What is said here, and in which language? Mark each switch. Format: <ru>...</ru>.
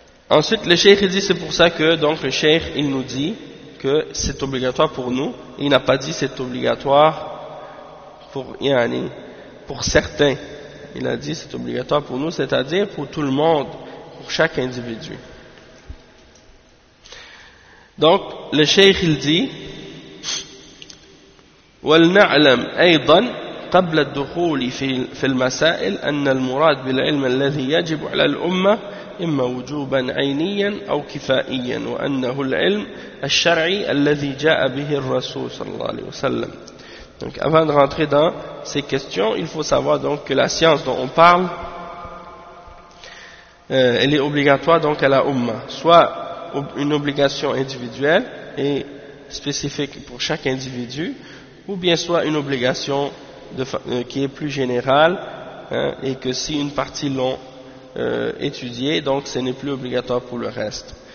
<fr>Ensuite, le cheikh dit, c'est pour ça que donc le cheikh il nous dit que c'est obligatoire pour nous. Il n'a pas dit c'est obligatoire pour certains. Il a dit c'est obligatoire pour nous, c'est-à-dire pour tout le monde, pour chaque individu. Donc le cheikh il dit</fr> <ar>ولنعلم أيضا قبل الدخول في المسائل أن المراد بالعلم الذي يجب على الأمة إما وجوبا عينيا أو كفائيا وأنه العلم الشرعي الذي جاء به الرسول صلى الله عليه وسلم.</ar> <fr>Donc avant de rentrer dans ces questions, il faut savoir donc que la science dont on parle, elle est obligatoire donc à la Ummah, soit une obligation individuelle et spécifique pour chaque individu, ou bien soit une obligation qui est plus général, et que si une partie l'ont étudié, donc ce n'est plus obligatoire pour le reste.</fr>